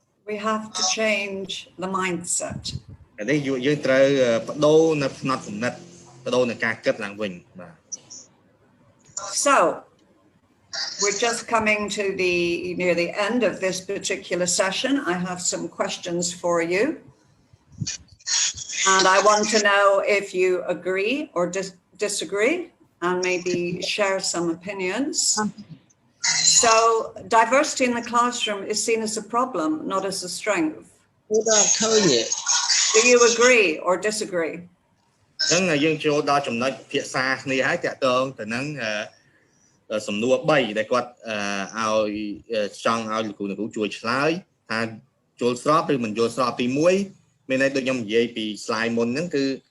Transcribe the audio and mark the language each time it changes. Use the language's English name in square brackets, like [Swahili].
[English] We have to change the mindset. [Khmer] នេះយើងត្រូវបដូរនៅផ្នត់គំនិតបដូរនៅការគិតឡើងវិញបាទ [English] So we're just coming to near the end of this particular session. I have some questions for you. And I want to know if you agree or disagree and maybe share some opinions. So diversity in the classroom is seen as a problem, not as a strength. Do you agree or disagree? [Khmer] អញ្ចឹងយើងចូលដល់ចំណុចភាសាគ្នាហើយតកតងទៅនឹងសំណួរ3ដែលគាត់ឲ្យចង់ឲ្យលោកគ្រូជួយឆ្លើយថាយល់ស្របឬមិនយល់ស្របទី1មានន័យដូចខ្ញុំនិយាយពី slide មុនហ្នឹងគឺ